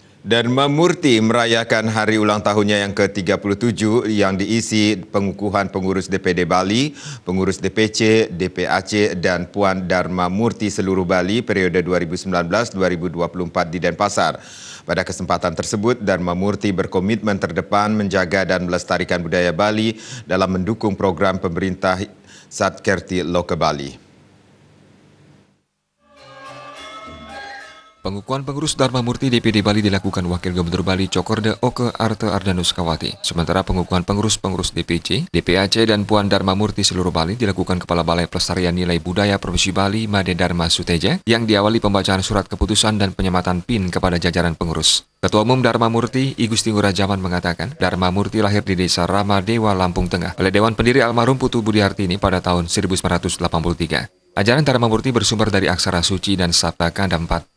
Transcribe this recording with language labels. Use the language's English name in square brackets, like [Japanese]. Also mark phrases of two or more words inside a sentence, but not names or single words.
[Indonesian] Dharma Murti merayakan hari ulang tahunnya yang ke-37 yang diisi pengukuhan pengurus DPD Bali, pengurus DPC, DPAC dan Puan Dharma Murti seluruh Bali periode 2019-2024 di Denpasar. Pada kesempatan tersebut, Dharma Murti berkomitmen terdepan menjaga dan melestarikan budaya Bali dalam mendukung program pemerintah Satkerti Loka Bali. Pengukuhan pengurus Dharma Murti DPD Bali dilakukan Wakil Gubernur Bali Cokorda Oke Arte Ardanuskawati. Sementara pengukuhan pengurus DPC, DPAC dan Puan Dharma Murti seluruh Bali dilakukan Kepala Balai Pelestarian Nilai Budaya Provinsi Bali Made Dharma Suteja yang diawali pembacaan surat keputusan dan penyematan PIN kepada jajaran pengurus. Ketua Umum Dharma Murti, I Gusti Ngurah Jaman mengatakan, Dharma Murti lahir di Desa Rama Dewa, Lampung Tengah oleh Dewan Pendiri almarhum Putu Budi Hartini pada tahun 1983. Ajaran Dharma Murti bersumber dari aksara suci dan sabda kanda 4.